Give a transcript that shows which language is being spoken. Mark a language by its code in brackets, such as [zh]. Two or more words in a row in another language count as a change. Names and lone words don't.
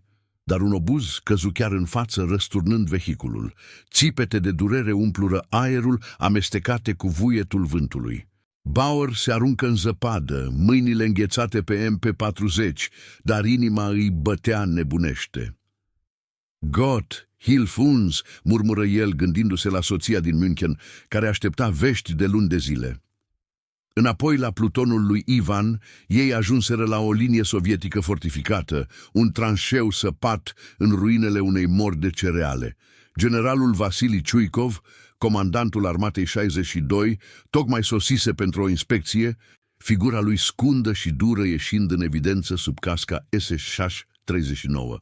[ro] Dar un obuz căzu chiar în față, răsturnând vehiculul. Țipete de durere umplură aerul, amestecate cu vuietul vântului. Bauer se aruncă în zăpadă, mâinile înghețate pe MP40, dar inima îi bătea nebunește. [de] "Gott, hilf uns!" [ro] murmură el, gândindu-se la soția din München, care aștepta vești de luni de zile. Înapoi la plutonul lui Ivan, ei ajunseră la o linie sovietică fortificată, un tranșeu săpat în ruinele unei mori de cereale. Generalul Vasili Ciuikov, comandantul armatei 62, tocmai sosise pentru o inspecție, figura lui scundă și dură ieșind în evidență sub casca SS-39.